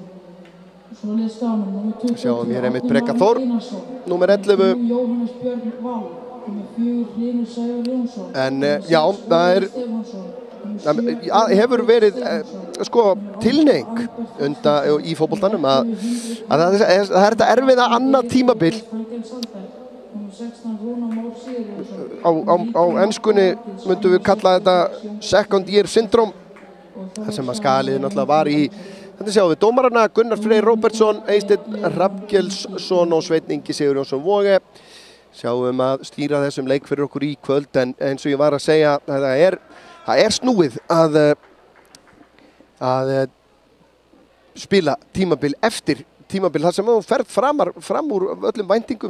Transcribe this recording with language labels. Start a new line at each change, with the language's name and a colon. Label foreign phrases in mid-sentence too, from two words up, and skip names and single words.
Icelandic: sjáum hér einmitt Breka Þór, nummer 11 en já, það hefur verið tilhneiging í fótboltanum að það þetta erfiða annað tímabil á enskunni myndum við kalla þetta
English: second year syndrome,
Icelandic: þar sem að Skagaliðið náttúrulega var í, þetta sjáum við dómarana Gunnar Freyr Róbertsson, Eysteinn Hrafngjelsson og Sveinn Ingi Sigurjónsson Voge. Sjáum að stýra þessum leik fyrir okkur í kvöld en eins og ég var að segja, það snúið að spila tímabil eftir tímabil þar sem þú ferð fram úr öllum væntingum.